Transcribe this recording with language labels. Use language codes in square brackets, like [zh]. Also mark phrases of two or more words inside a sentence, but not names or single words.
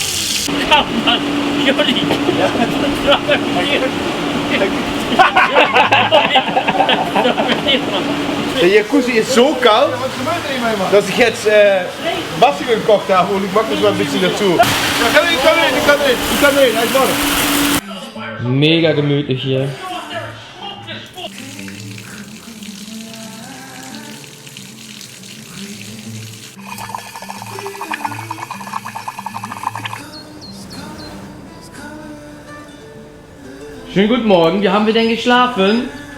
[de] Komm Mann, Juli. Der Jacuzzi ist so kalt, dass ich jetzt Wasser gekocht habe und ich mache das mal ein bisschen dazu. Ja, ich kann rein, [nl] hij is warm. [de] Mega gemütlich hier. Schönen guten Morgen, wie haben wir denn geschlafen?